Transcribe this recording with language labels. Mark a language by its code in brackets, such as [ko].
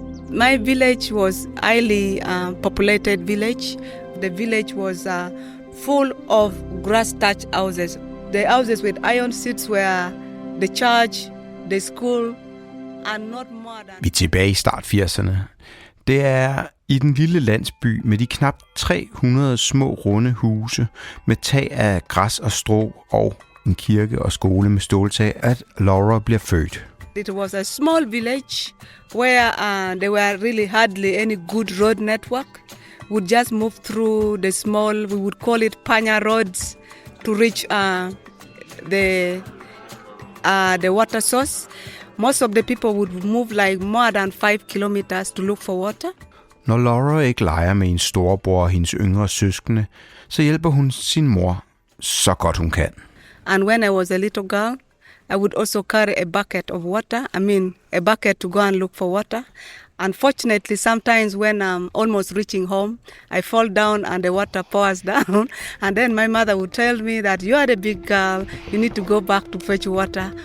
[en] My village was highly populated village. The village was full of grass-thatched houses. The houses with iron seats were the church, the school, and not more than... [da] Vi er tilbage i start 80'erne. Det er i den lille landsby med de knap 300 små runde huse med tag af græs og strå og en kirke og skole med ståltag, at Laura bliver født. [en] It was a small village where there were really hardly any good road network. We would just move through the small, we would call it panya roads, to reach the water source. Most of the people would move like more than 5 kilometers to look for water. [da] Når Laura ikke leger med en storebror og hendes yngre søskende, så hjælper hun sin mor så godt hun kan. [en] And when I was a little girl, I would also carry a bucket of water. A bucket to go and look for water. Unfortunately, sometimes when I'm almost reaching home, I fall down and the water pours down. And then my mother would tell me that you are the big girl, you need to go back to fetch water.